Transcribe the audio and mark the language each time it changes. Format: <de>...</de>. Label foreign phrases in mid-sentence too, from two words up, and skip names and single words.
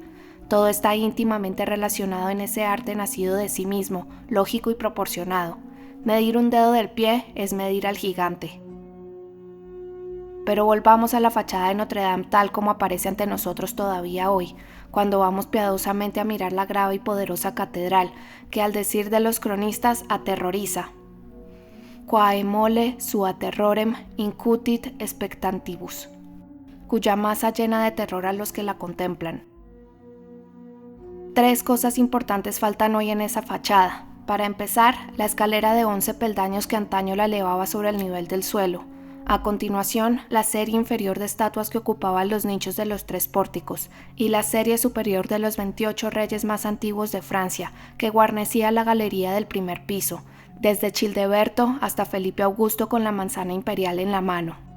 <es>Todo está íntimamente relacionado en ese arte nacido de sí mismo, lógico y proporcionado. Medir un dedo del pie es medir al gigante. Pero volvamos a la fachada de Notre Dame tal como aparece ante nosotros todavía hoy, cuando vamos piadosamente a mirar la grave y poderosa catedral, que al decir de los cronistas aterroriza.</es> <la>Quae mole sua terrorem incutit spectantibus,</la> <es>cuya masa llena de terror a los que la contemplan. 3 cosas importantes faltan hoy en esa fachada. Para empezar, la escalera de 11 peldaños que antaño la elevaba sobre el nivel del suelo. A continuación, la serie inferior de estatuas que ocupaban los nichos de los 3 pórticos, y la serie superior de los 28 reyes más antiguos de Francia, que guarnecía la galería del primer piso, desde Childeberto hasta Felipe Augusto con la manzana imperial en la mano.</es>